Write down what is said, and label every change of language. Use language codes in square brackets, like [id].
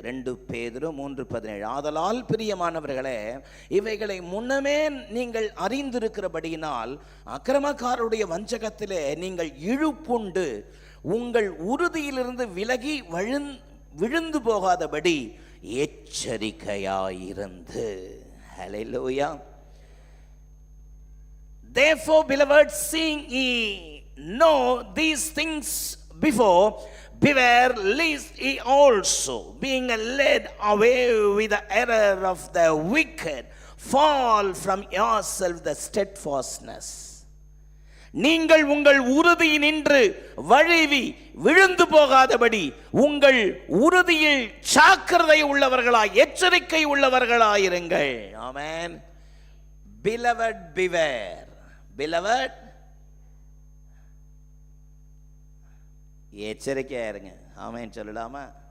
[ta] 2 பேதுரு 3:17. ஆதலால் பிரியமானவர்களே, இவைகளை முன்னமே நீங்கள் அறிந்திருக்கிறபடியினால் அக்கிரமக்காரருடைய வஞ்சகத்திலே நீங்கள் இழுப்புண்டு உங்கள் உறுதியிலிருந்து விலகி விழுந்து போகாதபடி எச்சரிக்கையாயிருந்து. ஹல்லேலூயா. [en] Therefore, beloved, seeing ye know these things before, beware lest ye also, being led away with the error of the wicked, fall from yourself the steadfastness. [ta] நீங்கள் உங்கள் உறுதியில் நின்று வழுவி விழுந்து போகாதபடி உங்கள் உறுதியில் ஜாக்கிரதை உள்ளவர்களாய், எச்சரிக்கை உள்ளவர்களாயிருங்கள். ஆமென். [en] Beloved, beware. Beloved, [ta] எச்சரிக்கையா இருங்க. ஆமென் சொல்லலாமா?